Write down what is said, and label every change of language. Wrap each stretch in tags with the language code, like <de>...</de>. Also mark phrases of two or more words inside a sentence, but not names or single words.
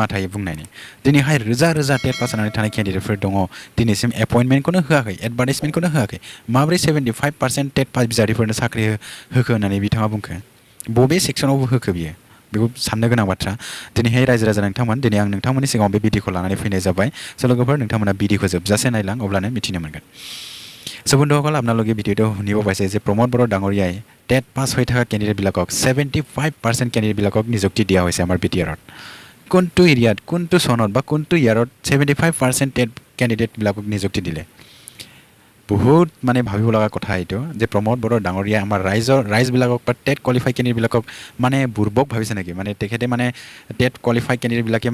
<brx>थायो बुंनायनि दिनैहाय रोजा रोजा</brx> <en>TET pass</en> <brx>जानानै थानाय केन्डिडेटफोर दङ दिनैसिम एपइन्टमेन्टखौनो होआखै एडभार्टाइजमेन्टखौनो होआखै माबोरै 75%</brx> <en>TET pass</en> <brx>बिजाथिफोरनो साख्रि होखो होननानै बिथाङा बुंखो बबे सेक्सनावबो होखो बियो बेखौ साननो गोनां बाथ्रा दिनैहाय रायजो राजा नोंथांमोन दिनै आं नोंथांमोननि सिगाङाव बे भिडिअखौ लानानै फैनाय जाबाय स' लोगोफोर नोंथांमोना भिडिअखौ जोबजासे नायलां अब्लानो मिथिनो मोनगोन स'</brx> <as>बন্ধুসকল আপোনালোকে ভিডিঅ'টো শুনিব পাইছে যে প্ৰমোদ বড়ো ডাঙৰীয়াই</as> <en>TET pass</en> <as>হৈ থকা কেণ্ডিডেটবিলাকক 75% কেণ্ডিডেটবিলাকক নিযুক্তি দিয়া হৈছে আমাৰ বিটিআৰত কোনটো এৰিয়াত কোনটো চনত বা কোনটো ইয়াৰত 75% টেট কেণ্ডিডেটবিলাকক নিযুক্তি দিলে বহুত মানে ভাবিব লগা কথা এইটো যে প্ৰমোদ বড়ো ডাঙৰীয়া আমাৰ ৰাইজবিলাকক বা</as> <en>TET qualify</en> <as>কেণ্ডিডেটবিলাকক মানে বুৰ্বক ভাবিছে নেকি মানে তেখেতে মানে</as> <en>TET qualify</en> <as>কেণ্ডিডেটবিলাকে</as>